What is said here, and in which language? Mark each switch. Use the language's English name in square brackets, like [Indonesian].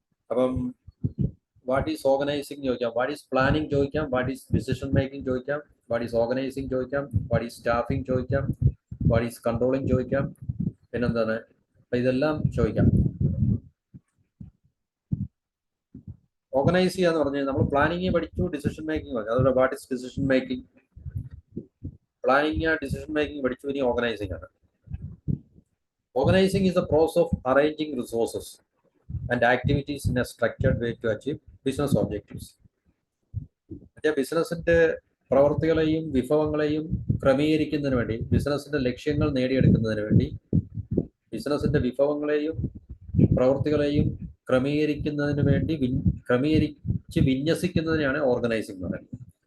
[Malayalam] അപ്പം what is organising ചോദിക്കാം, what is planning ചോദിക്കാം, വാട്ട് ഈസ് ഡിസിഷൻ മേക്കിംഗ് ചോദിക്കാം, വാട്ട് ഈസ് ഓർഗനൈസിങ് ചോദിക്കാം, വാട്ട് ഈസ് സ്റ്റാഫിംഗ് ചോദിക്കാം, വാട്ട് ഈസ് കൺട്രോളിങ് ചോദിക്കാം, പിന്നെന്താണ്, അപ്പൊ ഇതെല്ലാം ചോദിക്കാം. ഓർഗനൈസ് ചെയ്യാന്ന് പറഞ്ഞാൽ നമ്മൾ പ്ലാനിങ് പഠിച്ചു, ഡിസിഷൻ മേക്കിംഗ് പറഞ്ഞു. അതുപോലെ what is decision making, planning decision making പഠിച്ചു, ഇനി ഓർഗനൈസിംഗ് ആണ്. [English] Organising is the process of arranging resources and activities in a structured way to achieve business objectives. [Malayalam] ബിസിനസിന്റെ പ്രവർത്തികളെയും വിഭവങ്ങളെയും ക്രമീകരിക്കുന്നതിന് വേണ്ടി, ബിസിനസിന്റെ ലക്ഷ്യങ്ങൾ നേടിയെടുക്കുന്നതിന് വേണ്ടി ബിസിനസിന്റെ വിഭവങ്ങളെയും പ്രവർത്തികളെയും ക്രമീകരിക്കുന്നതിന് വേണ്ടി ക്രമീകരിച്ച് വിന്യസിക്കുന്നതിനാണ് ഓർഗനൈസിംഗ് എന്ന് പറയുന്നത്.